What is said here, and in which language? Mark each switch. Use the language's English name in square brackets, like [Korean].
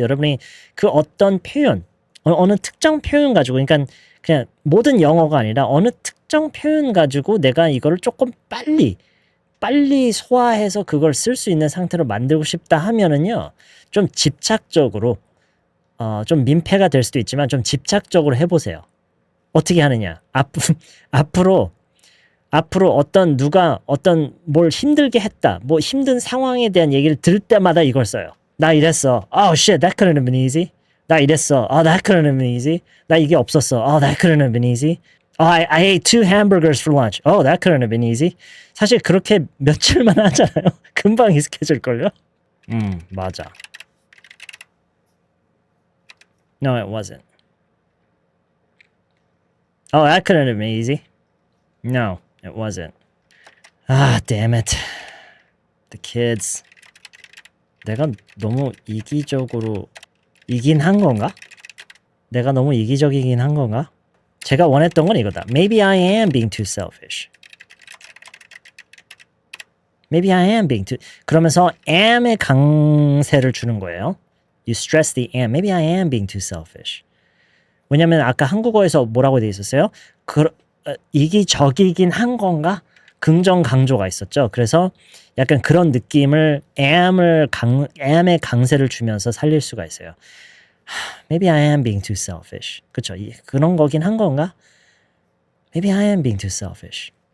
[Korean] 여러분이 그 어떤 표현, 어느 특정 표현 가지고, 그러니까 그냥 모든 영어가 아니라 어느 특정 표현 가지고 내가 이거를 조금 빨리 소화해서 그걸 쓸 수 있는 상태로 만들고 싶다 하면은요, 좀 집착적으로, 좀 민폐가 될 수도 있지만 좀 집착적으로 해보세요. 어떻게 하느냐? 앞으로 누가 뭘 힘들게 했다, 뭐 힘든 상황에 대한 얘기를 들을 때마다 이걸 써요. 나 이랬어. [English] Oh shit, that couldn't have been easy. [Korean] 나 이랬어. [English] Oh, that couldn't have been easy. [Korean] 나 이게 없었어. [English] Oh, that couldn't have been easy. Oh, I ate 2 hamburgers for lunch. Oh, that couldn't have been easy. [Korean] 사실 그렇게 며칠만 하잖아요. 금방 익숙해질걸요? 맞아. [English] No, it wasn't. Oh, that couldn't have been easy. No, it wasn't. Ah, damn it. The kids. [Korean] 내가 너무 이기적으로 이긴 한 건가? 내가 너무 이기적이긴 한 건가? 제가 원했던 건 이거다. [English] Maybe I am being too selfish. Maybe I am being too... [Korean] 그러면서 am의 강세를 주는 거예요. [English] You stress the am. Maybe I am being too selfish. [Korean] 왜냐면 아까 한국어에서 뭐라고 돼 있었어요? 이기적이긴 한 건가? 긍정 강조가 있었죠. 그래서 약간 그런 느낌을 am의 강세를 주면서 살릴 수가 있어요. [English] Maybe I am being too selfish. [Korean] 그쵸? 그런 거긴 한 건가? [English] Maybe I am being too selfish.